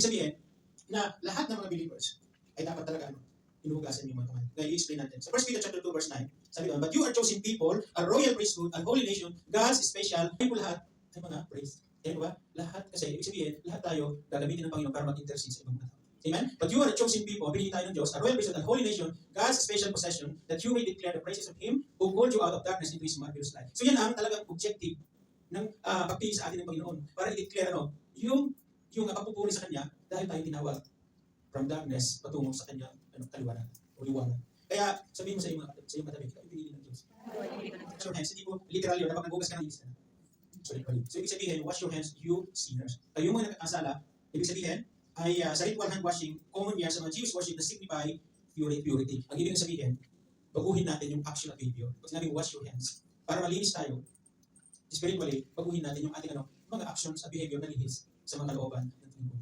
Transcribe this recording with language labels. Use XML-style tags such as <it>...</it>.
<tl>Ibig sabihin, na lahat ng mga believers ay dapat talaga hinuhugasan yung mga kamay. Kaya i-explain natin.</tl> <en>So 1 Peter chapter 2 verse 9, sabi doon, but you are chosen people, a royal priesthood, a holy nation, God's special,</en> <tl>ay po lahat ay mga priest. Kaya ba? Lahat kasi, ibig sabihin, lahat tayo gagamitin ng Panginoon para mag-intercede sa ibang mga tao. Amen?</tl> <en>But you are a chosen people,</en> <tl>pinili tayo ng Diyos,</tl> <en>a royal priesthood, a holy nation, God's special possession, that you may declare the praises of Him who called you out of darkness into His marvelous light.</en> <tl>So yan ang talagang objective ng pagpili sa atin ng Panginoon para i-declare yung pagpupuri sa Kanya dahil tayo tinawag</tl> <en>from darkness</en> <tl>patungo sa Kanya kaliwanan o liwanag. Kaya sabihin mo sa iyong katabi, ikaw pinili ng Diyos.</tl> <en>Wash your hands.</en> <tl>Hindi po literal yun, kapag naghugas ka ng hands na.</tl> <en>So</en> <tl>ibig sabihin,</tl> <en>wash your hands, you sinners.</en> <tl>Kayo mga nakakasala, ibig sabihin, ay sa ritual hand washing, common yan sa mga Jewish worship na signify purity. Ang ibig sabihin, baguhin natin yung action at behavior. Pag sinabing</tl> <en>wash your hands,</en> <tl>para malinis tayo, spiritually, baguhin natin yung ating mga actions at behavior na lihis sa mga kalooban ng Panginoon.</tl>